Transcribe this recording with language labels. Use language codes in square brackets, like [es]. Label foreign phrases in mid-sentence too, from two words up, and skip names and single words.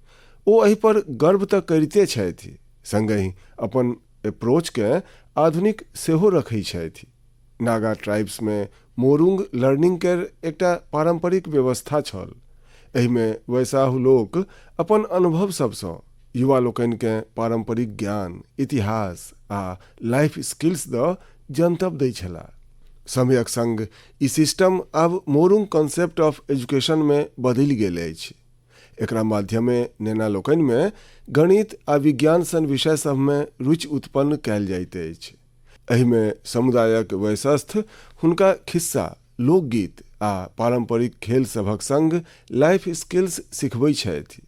[mai] ओ एहि पर गर्व तऽ करिते छथि, संगहि अपन अप्रोच के आधुनिक सेहो रखै छथि। नागा ट्राइब्स में मोरुंग लर्निंग के एकटा पारंपरिक व्यवस्था छल। एहि में वैसाहु लोक अपन अनुभव सब सँ युवा लोकनि के पारंपरिक ज्ञान, इतिहास आ [en] life skills [mai] द जनतब दै छलाह। समयक संग ई सिस्टम आब मोरूंग [en] concept of education [mai] में बदलि गेल अछि। एकरा माध्यमे नेना लोकनि में गणित आ विज्ञान सन विषय सब में रुचि उत्पन्न कयल जाइत अछि। एहि में समुदायक वयस्थ हुनका खिस्सा, लोकगीत आ पारंपरिक खेल सभक संग [en] life skills [mai] सिखबै छथि।